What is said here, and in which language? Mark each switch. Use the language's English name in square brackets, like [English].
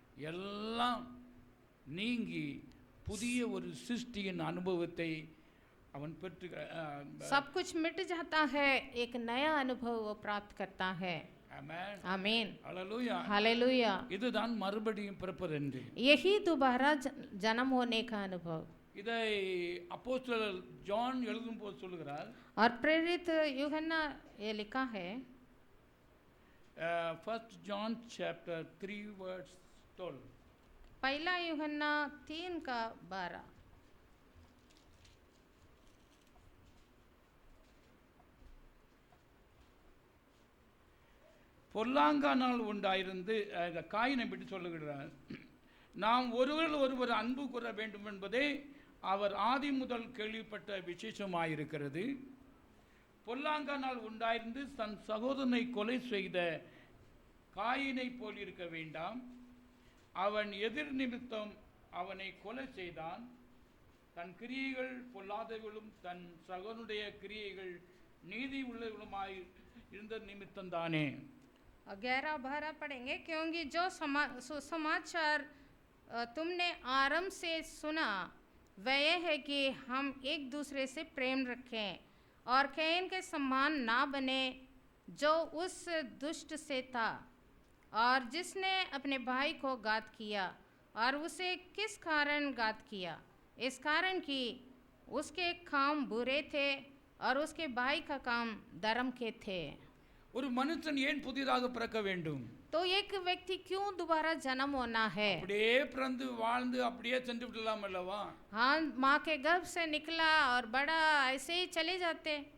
[Tamil] எல்லாம் நீங்கி புதிய ஒரு சிருஷ்டியின் அனுபவத்தை அவன் பெற்று [Hindi] सब कुछ मिट जाता है, एक नया अनुभव वो प्राप्त करता है। [English] Amen. [Hindi] आमीन, [English] Hallelujah. [Hindi] हालेलुया। [Tamil] இதுதான் மறுபடியும் பிறப்பது என்று. [Hindi] यही दोबारा जन्म होने का अनुभव। [Tamil] இதை அப்போஸ்தலர் ஜான் எழுதும்போது சொல்லுகிறார், [Hindi] और प्रेरित यूहन्ना ये लिखा है, [English] 1 John chapter 3 verse 12. [Hindi] पहला यूहन्ना 3:12। [Tamil] பொல்லாங்கானால் உண்டாயிருந்து காயினை பற்றி சொல்லுகிறார். நாம் ஒருவர் அன்பு கூற வேண்டும் என்பதே அவர் ஆதி முதல் கேள்விப்பட்ட விசேஷமாயிருக்கிறது. பொல்லாங்கானால் உண்டாயிருந்து தன் சகோதரனை கொலை செய்த காயினை போல் இருக்க வேண்டாம். அவன் எதிர் நிமித்தம் அவனை கொலை செய்தான். தன் கிரியைகள் பொல்லாதவர்களும் தன் சகோதரனுடைய கிரியைகள் நீதி உள்ளவர்களுமாய் இருந்த நிமித்தம் தானே. [Hindi] 11-12 पढ़ेंगे। क्योंकि जो सुसमाचार तुमने आरंभ से सुना वह यह है कि हम एक दूसरे से प्रेम रखें और कैन के समान ना बने जो उस दुष्ट से था और जिसने अपने भाई को घात किया। और उसे किस कारण घात किया? इस कारण कि उसके काम बुरे थे और उसके भाई का काम धर्म के थे। [Tamil] ஒரு மனுஷன் ஏன் புதிதாக பிறக்க வேண்டும்? [Hindi] तो एक व्यक्ति क्यों दोबारा जन्म होना है? [Tamil] அப்படியே பிறந்து வாழ்ந்து அப்படியே சென்று விடலாம் அல்லவா? [Hindi] हाँ, माँ के गर्भ से निकला और बड़ा ऐसे ही चले जाते।